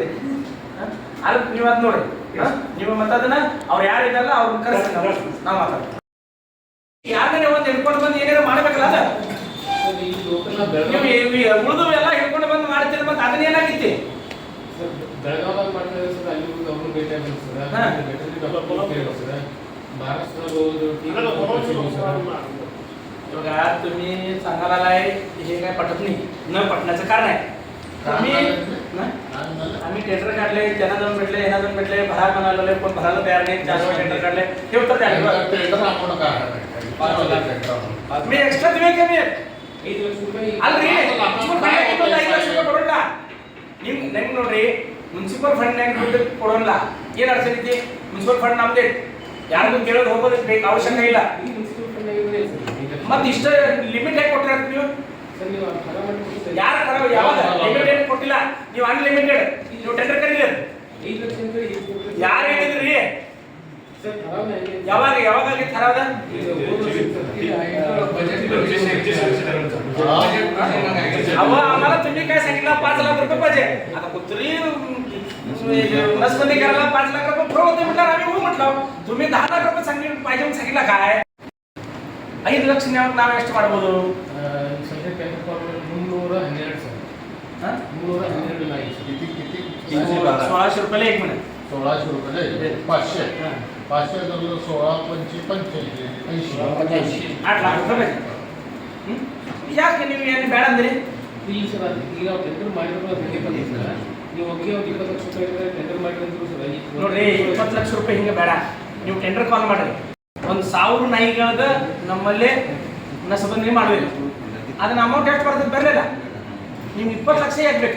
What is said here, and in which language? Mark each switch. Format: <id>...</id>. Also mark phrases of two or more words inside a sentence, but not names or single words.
<kn>ಅದಕ್ಕೆ ನೀವು ಅದ್ ನೋಡ್ರಿ, ನೀವು ಮತ್ತೆ ಅದನ್ನ ಅವ್ರು ಯಾರು ಇದ್ದಾರಲ್ಲ ಅವ್ರನ್ನ ಕರೆಸಿ ನಾವು ಮಾತಾಡ್ತೀವಿ। ಯಾರನ್ನ ಒಂದು ಹಿಡ್ಕೊಂಡು ಬಂದು ಏನಾದ್ರು ಮಾಡ್ಬೇಕಲ್ಲ ಅದ ಉಳಿದು ಎಲ್ಲ ಹಿಡ್ಕೊಂಡು ಬಂದು ಮಾಡ್ತೀರಿ, ಮತ್ತೆ ಅದನ್ನ ಏನಾಗಿತ್ತು ಬೆಳಗಾವಿ ಮಾಡ್ತಾ ಇದ್ದಾರೆ ಸರ್, ಅಲ್ಲಿ ಅವರು ಭೇಟಿ ಆಗಿದ್ರು ಸರ್,</kn> <mr>बघा तुम्ही सांगायला हे काय पटत नाही, न पटण्याचं कारण आहे आम्ही टेंडर काढले, त्यांना जाऊन भेटले, यांना जाऊन भेटले, भरा म्हणाले पण भरायला तयार नाही, 4 वेळा टेंडर काढले, हे उत्तर द्यायला मी एक्स्ट्रा तुम्ही कमी</mr> <kn>ಅಲ್ರಿ ಕೊಡೋಣ ನಿಮ್ ನೆಂಗ್ ನೋಡ್ರಿ, ಮುನ್ಸಿಪಲ್ ಫಂಡ್ ದುಡ್ಡು ಕೊಡೋಲ್ಲ, ಏನ್ ಅರ್ಥ ಐತಿ?</kn> <en>municipal fund</en> <kn>ನಮ್ದೇ, ಯಾರಿಗೂ ಕೇಳೋದು ಹೋಗೋದು ಬೇಕು ಅವಶ್ಯಕ ಇಲ್ಲ। ಮತ್ತೆ ಇಷ್ಟ ಲಿಮಿಟ್ ಹೇಗೆ ಕೊಟ್ಟಿರ ನೀವು? ಯಾರು ಯಾವಾಗ ಲಿಮಿಟೆಡ್ ಕೊಟ್ಟಿಲ್ಲ, ನೀವು ಅನ್ಲಿಮಿಟೆಡ್ ನೀವು ಟೆಂಡರ್ ಕರೀಲಿ, ಯಾರು ಹೇಳಿದ್ರಿ? ಯಾವಾಗ ಯಾವಾಗ ಥರದ</kn> <mr>अहो आम्हाला तुम्ही काय सांगितलं 5 लाख रुपये पाहिजे, आता कुत्री नसबंदी करायला 5 लाख रुपये फ्रो होते म्हटलं, आम्ही हो म्हटलं, तुम्ही 10 लाख रुपये पाहिजे सांगितलं काय?</mr> <kn>5 ಲಕ್ಷ ನಾವು ಎಷ್ಟು ಮಾಡಬಹುದು? ಸದ್ಯಕ್ಕೆ 312 ಸರ್, 312 ಲೈಕ್ಸ್</kn> <mr>1600 रुपयाला 1 महिना 1600 रुपये 500 500 धरलं 16 85 80</mr> <kn>8</kn> <mr>लाख रुपये</mr> <kn>ಯಾಕೆ ನೀವು ಏನು ಬೇಡ ಅಂದ್ರೆ ಇಲ್ಲ ಸರ್ ಈಗ ಟೆಂಡರ್ ಮಾಡಿರೋ ಬೇಕಂತ ಸರ್ ನೀವು ಒಬ್ಬರಿಗೆ 20 ಲಕ್ಷ ರೂಪಾಯಿ ಟೆಂಡರ್ ಮಾಡಿದ್ರು ಸರ್ ನೋಡ್ರಿ 20 ಲಕ್ಷ ರೂಪಾಯಿ ಹಿಂಗೆ ಬೇಡ ನೀವು</kn> <en>tender call</en> <kn>ಮಾಡ್ರಿ 1000 ನಾಯಿಗಳದ ನಮ್ಮಲ್ಲಿ ನಸಬಂದಿ ಮಾಡಬೇಕು ಅದನ್ನ ಅಮೌಂಟ್ ಎಷ್ಟು ಬರ್ತದೆ ಬರಲಿಲ್ಲ ನಿಮ್ಗೆ 20 ಲಕ್ಷ ಯಾಕೆ ಬೇಕು</kn>